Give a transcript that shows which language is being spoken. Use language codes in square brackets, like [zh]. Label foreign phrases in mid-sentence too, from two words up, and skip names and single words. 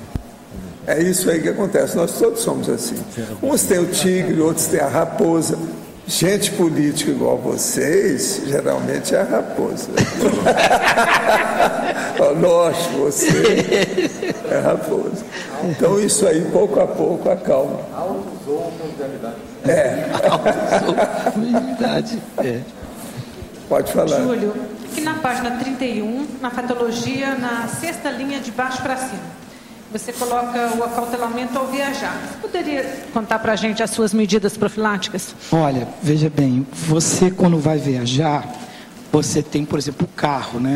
[pt] É isso aí que acontece. Nós todos somos assim. Uns têm o tigre, outros têm a raposa. Gente política igual vocês, geralmente é a raposa. Nossa, você é a raposa. Então isso aí, pouco a pouco, acalma. Autosou mundialidade. Autosou mundialidade. Pode falar. Júlio, aqui na página 31, na fatologia, na 6ª linha de baixo para cima, você coloca o acautelamento ao viajar. Você poderia contar para a gente as suas medidas profiláticas? Olha, veja bem, você quando vai viajar, você tem, por exemplo, o carro, né?